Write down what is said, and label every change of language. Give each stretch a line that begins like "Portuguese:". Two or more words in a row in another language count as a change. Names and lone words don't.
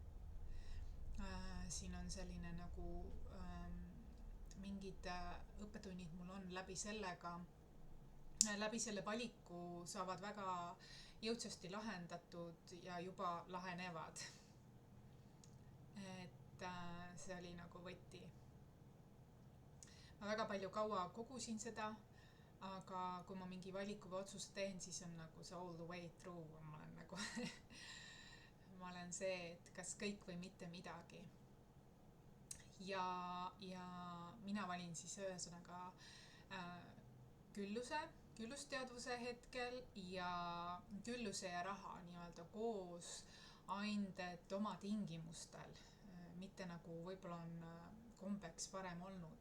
Estonian: Siin on selline nagu mingid õppetunnid mul on läbi selle valiku saavad väga jõudsasti lahendatud ja juba lahenevad. Et see oli nagu võti. Ma väga palju kaua kogusin seda, aga kui ma mingi valiku või otsuse teen, siis on nagu see
English: all the way through.
Estonian: Ma olen nagu ma olen see, et kas kõik või mitte midagi. Ja mina valin siis ühesõnaga küllusteadvuse hetkel ja külluse ja raha nii-öelda koos aindet oma tingimustel, mitte nagu võib-olla on kombeks varem olnud.